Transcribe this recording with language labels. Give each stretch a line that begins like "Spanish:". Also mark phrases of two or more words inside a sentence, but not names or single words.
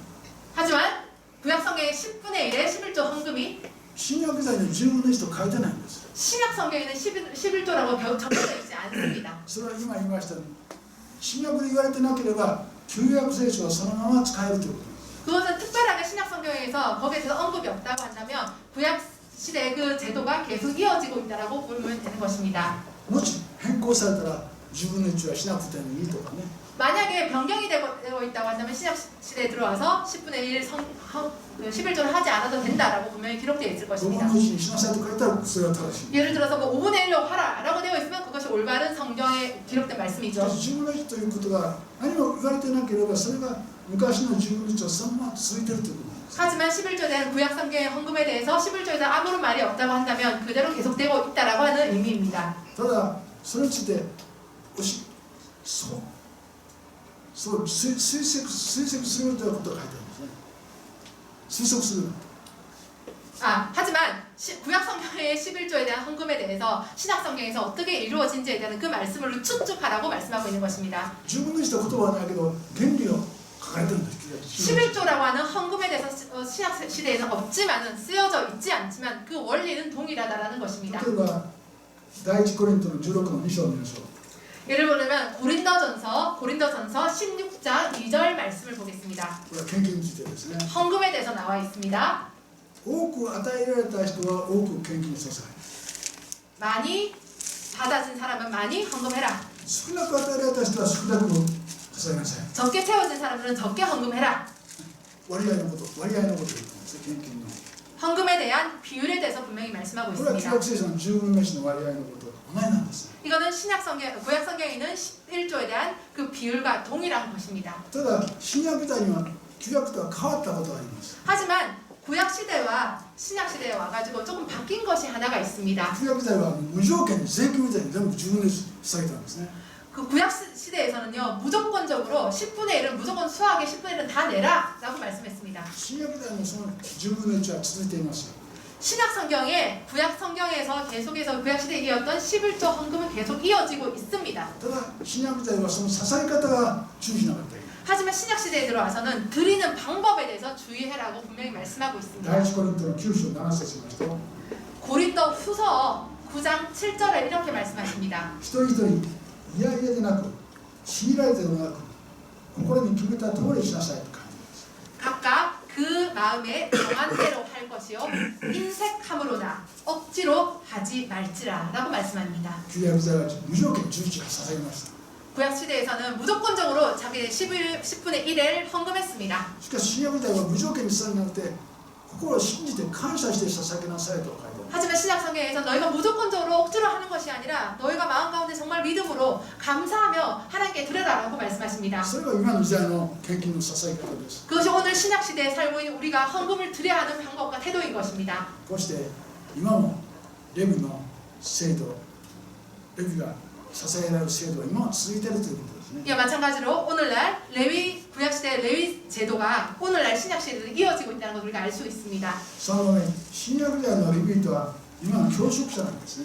Korean: 하지만 구약성경의 10분의 1의 11조 헌금이
Japanese: 新約時代の10分の1と書いてないんです。
Korean: 신약 성경에는 11조라고 적혀져 있지 않습니다.
Japanese: それは今言いましたように、新約で言われてなければ旧約聖書はそのまま使えるということです。
Korean: 그것은 특별하게 신약 성경에서 거기에 대해서 언급이 없다고 한다면 구약 시대의 그 제도가 계속 이어지고 있다라고 보면 되는 것입니다.
Japanese: もし変更されたら10分の1はしなくてもいいとかね。
Korean: 만약에 변경이 되고 있다고 한다면 신약 시대에 들어와서 10분의 1 11조를 하지 않아도 된다라고 분명히 기록되어 있을
Japanese: 5 分
Korean: 것입니다.
Japanese: の1にしなさいと書いたらそれは正しい。
Korean: 예를 들어서 뭐 5분의 1로 하라라고 되어 있으면 그것이 올바른 성경에 기록된
Japanese: し
Korean: 말씀이죠.
Japanese: かし10分の1ということが何も言われてなければそれが昔の10分の1はそのまま続いているということなんです。
Korean: 하지만 11조에 대한 구약 성경의 헌금에 대해서 11조에 대한 아무런 말이 없다고 한다면 그대로 계속되고 있다라고 하는 의미입니다.
Japanese: ただそれについてそう推測するということが書いてあるんですね。推測する。
Korean: 하지만 구약 성경의 11조에 대한 헌금에 대해서 신약 성경에서 어떻게 이루어진지에 대한 그 말씀을 추측하라고 말씀하고 있는 것입니다.
Japanese: 10 分の1と言葉はないけど原理を書かれてるんです。
Korean: 11조라고 하는 헌금에 대해서 신약 시대에는 없지만은 쓰여져 있지 않지만 그 원리는 동일하다라는 것입니다.
Japanese: 例えば第一コリントの16の2章を見ましょう。
Korean: 예를 보면 고린도전서 16장 2절 말씀을 보겠습니다.
Japanese: これは献金についてですね。
Korean: 헌금에 대해서 나와 있습니다.
Japanese: 多く与えられた人は多く献金させ。
Korean: 많이 받아진 사람은 많이 헌금해라.
Japanese: 少なく与えられた人は少なく捧げなさい。
Korean: 적게 채워진 사람들은 적게 헌금해라.
Japanese: 割合のこと言ってるんです。献金の。
Korean: 헌금에 대한 비율에 대해서 분명히 말씀하고
Japanese: これは旧
Korean: 있습니다.
Japanese: 約聖書の10分の1の割合のことと同じなんです。
Korean: 이거는 신약 성경, 구약 성경에 있는 11조에 대한 그 비율과 동일한 것입니다.
Japanese: ただ新約時代には旧約とは変わったことがあります。
Korean: 하지만 구약 시대와 신약 시대에 와가지고 조금 바뀐 것이 하나가 있습니다.
Japanese: 旧約時代は無条件に税金みたいに全部10分の1下げたんですね。
Korean: 그 구약 시대에서는요 무조건적으로 10분의 1은 무조건 수학의 10분의 1은 다 내라라고 말씀했습니다.
Japanese: 新約時代もその10分の1は続いていますよ。
Korean: 신약 성경에 구약 성경에서 계속해서 구약 시대에 이었던 11조 헌금은 계속 이어지고 있습니다.
Japanese: ただ新約時代はその捧げ方が注意しなかった。
Korean: 하지만 신약 시대에 들어와서는 드리는 방법에 대해서 주의해라고 분명히 말씀하고 있습니다.
Japanese: 第一コリントの9章7節を見ますと、
Korean: 고린도 후서 9장 7절에 이렇게 말씀하십니다.
Japanese: 一人一人いやいやでなく強いられてでもなく心に決めた通りにしなさいと書いてあります。
Korean: 각각 그 마음에 정한 대로 할 것이요 인색함으로나 억지로 하지 말지라라고 말씀합니다.
Japanese: 旧約時代は無条件に11が捧げました。
Korean: 구약 시대에서는 무조건적으로 자기 10분의 1을 헌금했습니다.
Japanese: しかし新約時代は無条件に捧げなくて心を信じて感謝して捧げなさいと書いてあります。
Korean: 하지만 신약 성경에서 너희가 무조건적으로 억지로 하는 것이 아니라 너희가 마음 가운데 정말 믿음으로 감사하며 하나님께 드려라라고 말씀하십니다.
Japanese: それが今の時代の献金の捧げ方です。
Korean: 그것이 오늘 신약 시대에 살고 있는 우리가 헌금을 드려야 하는 방법과 태도인 것입니다.
Japanese: こうして今もレビの制度、レビが捧げられる制度は今も続いているということですね。
Korean: 이와 마찬가지로 오늘날 레위 구약 시대 레위 제도가 오늘날 신약 시대에도 이어지고 있다는 것을 우리가 알 수 있습니다.
Japanese: そのため新約時代のレビ人は今の教職者なんですね。